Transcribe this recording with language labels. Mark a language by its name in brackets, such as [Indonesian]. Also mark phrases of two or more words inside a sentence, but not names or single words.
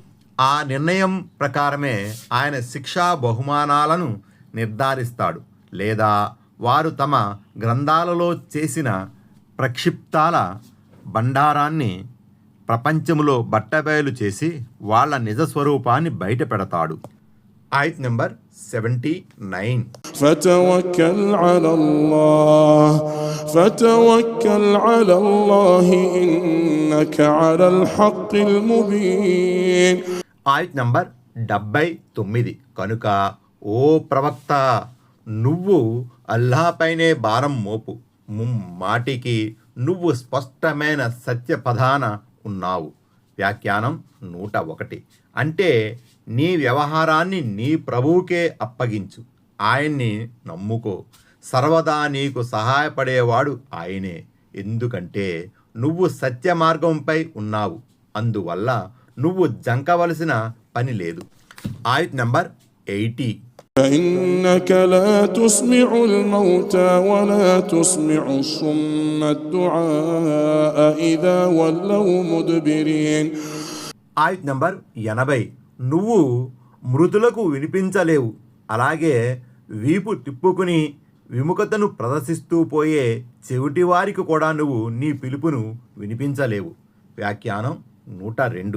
[Telugu] ఆ నిర్ణయం ప్రకారమే ఆయన శిక్షా బహుమానాలను నిర్ధారిస్తాడు. లేదా వారు తమ గ్రంథాలలో చేసిన ప్రక్షిప్తాల బండారాన్ని ప్రపంచంలో బట్టబయలు చేసి వాళ్ళ నిజ స్వరూపాన్ని బయట పెడతాడు. ఆయత్ నెంబర్ 79. [Arabic] فتوكل على الله إنك على الحق المبين. [Telugu] ఆయత్ నంబర్ 79. కనుక ఓ ప్రవక్త, నువ్వు అల్లాహ్పైనే భారం మోపు, మాటికి నువ్వు స్పష్టమైన సత్య పదాన ఉన్నావు. వ్యాఖ్యానం 101. అంటే నీ వ్యవహారాన్ని నీ ప్రభువుకే అప్పగించు, ఆయన్ని నమ్ముకో. సర్వదా నీకు సహాయపడేవాడు ఆయనే, ఎందుకంటే నువ్వు సత్య మార్గంపై ఉన్నావు. అందువల్ల నువ్వు జంకవలసిన పని లేదు. ఆయత్ నంబర్ 80. [Arabic] فإنك لا تسمع الموتى ولا تسمع الصم الدعاء إذا ولوا مدبرين. [Telugu] ఆయత్ నంబర్ 80. నువ్వు మృతులకు వినిపించలేవు, అలాగే వీపు తిప్పుకుని విముఖతను ప్రదర్శిస్తూ పోయే చెవిటివారికి కూడా నువ్వు నీ పిలుపును వినిపించలేవు. వ్యాఖ్యానం 102.